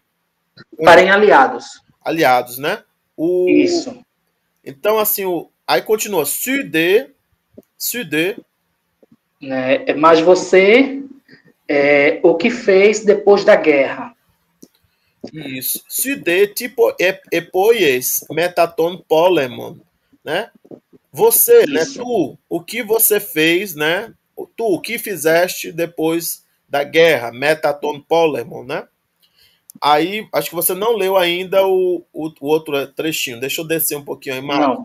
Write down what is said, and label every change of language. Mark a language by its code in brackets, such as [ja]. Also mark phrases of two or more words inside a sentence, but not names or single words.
[pt] Parem aliados. Aliados, né? Isso. Então, assim, aí continua. [el] Sud, [pt] Né? Mas você, o que fez depois da guerra? isso. [el] Σὺ δέ, τί ἐποίεις, μετὰ τὸν πόλεμον, [pt] né? Você, né? Isso. Tu, o que você fez, né? Tu, o que fizeste depois da guerra, [el] μετὰ τὸν πόλεμον, [pt] né? Aí, acho que você não leu ainda o outro trechinho. Deixa eu descer um pouquinho a imagem. Não.